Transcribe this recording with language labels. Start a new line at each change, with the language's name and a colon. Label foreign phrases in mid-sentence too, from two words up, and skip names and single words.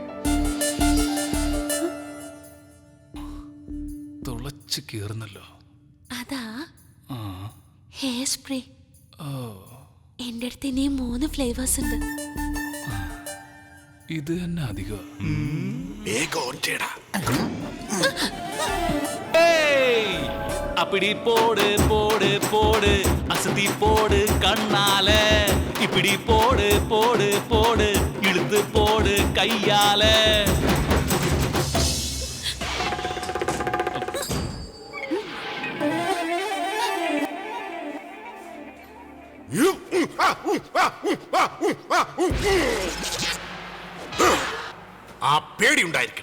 Malayalam: തുളച്ചു കീറുന്നല്ലോ. അതാ ആ
English: hair spray. ഓ,
Malayalam: എന്റെ അടുത്ത് ഇനിയും 3 ഫ്ലേവേഴ്സ് ഉണ്ട്. ഇത് തന്നെ അധികം.
Tamil: அப்படி போடு போடு போடு அசதி போடு கண்ணால இப்படி போடு போடு போடு இழுத்து போடு கையால.
Malayalam: ആ പേടി ഉണ്ടായിരിക്കണം.